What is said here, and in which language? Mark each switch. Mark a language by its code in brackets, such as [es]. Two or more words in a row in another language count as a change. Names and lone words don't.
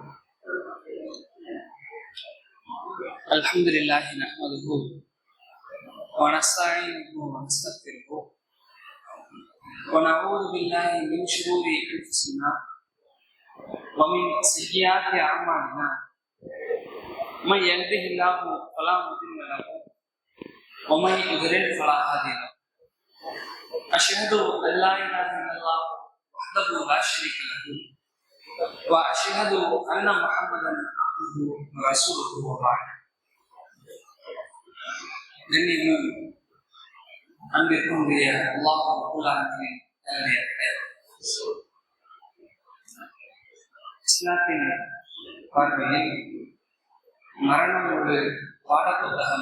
[ar] الحمد لله نحمده ونستعينه ونستغفره ونعوذ بالله من شرور أنفسنا ومن سيئات أعمالنا من يهده الله فلا مضل له ومن يضلل فلا هادي له. أشهد أن لا إله إلا الله وحده لا شريك له وأشهد أن محمدا عبده ورسوله وبعد. [ta] அன்பிற்குரிய அல்லாஹ் ரப்பல் இஸ்லாத்தின் பார்வையில் மரணம் ஒரு பாடப்புத்தகம்